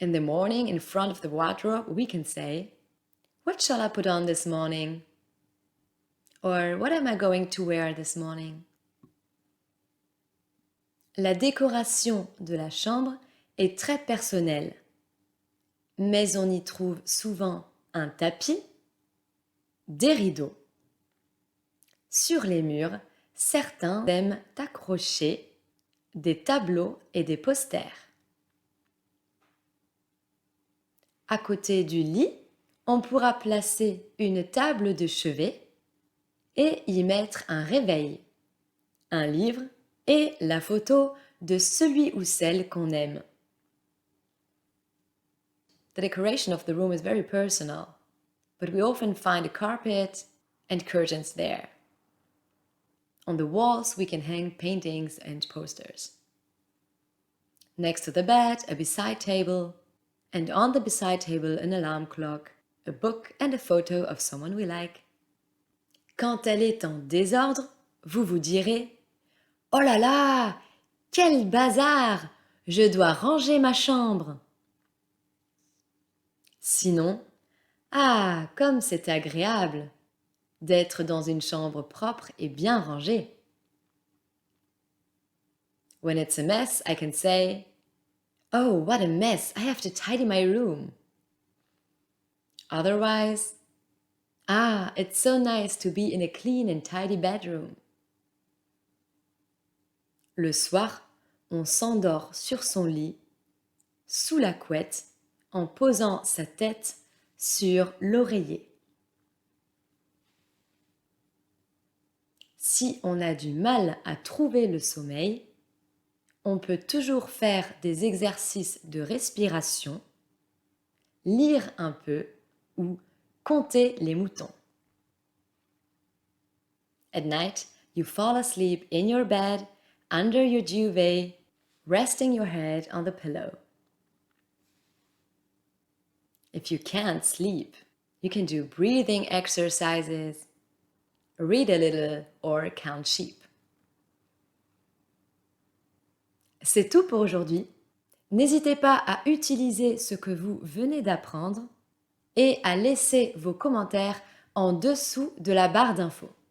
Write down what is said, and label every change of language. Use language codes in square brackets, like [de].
[en] In the morning, in front of the wardrobe, we can say « What shall I put on this morning ?» or « What am I going to wear this morning ?» [fr] La décoration de la chambre est très personnelle, mais on y trouve souvent un tapis, des rideaux. Sur les murs, certains aiment accrocher des tableaux et des posters. À côté du lit, on pourra placer une table de chevet et y mettre un réveil, un livre et la photo de celui ou celle qu'on aime. [en] The decoration of the room is very personal, but we often find a carpet and curtains there. On the walls, we can hang paintings and posters. Next to the bed, a beside table, and on the beside table, an alarm clock, a book and a photo of someone we like. [fr] Quand elle est en désordre, vous vous direz « Oh là là, quel bazar! Je dois ranger ma chambre !» Sinon, ah, comme c'est agréable d'être dans une chambre propre et bien rangée. [en] When it's a mess, I can say, "Oh, what a mess! I have to tidy my room." Otherwise, ah, it's so nice to be in a clean and tidy bedroom. [fr] Le soir, on s'endort sur son lit, sous la couette, en posant sa tête sur l'oreiller. Si on a du mal à trouver le sommeil, on peut toujours faire des exercices de respiration, lire un peu ou compter les moutons. [en] At night, you fall asleep in your bed, under your duvet, resting your head on the pillow. If you can't sleep, you can do breathing exercises, read a little, or count sheep. [fr] C'est tout pour aujourd'hui. N'hésitez pas à utiliser ce que vous venez d'apprendre et à laisser vos commentaires en dessous de la barre d'infos.